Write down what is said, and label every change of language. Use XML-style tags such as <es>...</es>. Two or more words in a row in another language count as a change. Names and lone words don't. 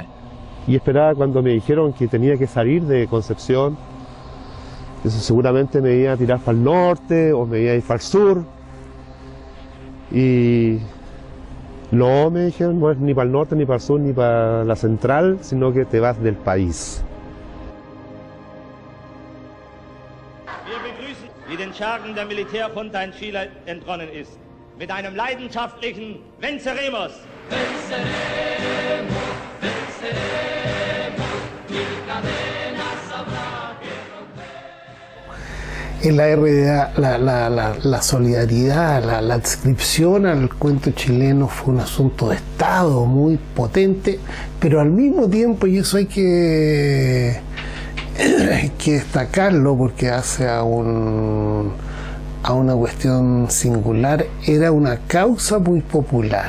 <es>Y esperaba cuando me dijeron que tenía que salir de Concepción, eso seguramente me iba a tirar para el norte o me iba a ir para el sur. Y no, me dijeron, no es ni para el norte, ni para el sur, ni para la central, sino que te vas del país.</es> <de>Wir begrüßen, wie den Schergen der Militärjunta in Chile entronnen ist. Mit einem leidenschaftlichen Venceremos!</de> <es>Venceremos, venceremos, mil cadenas habrá que romper. En la RDA, la solidaridad, la adscripción al cuento chileno fue un asunto de Estado muy potente, pero al mismo tiempo, y eso hay que destacarlo porque hace a una cuestión singular, era una causa muy popular.</es>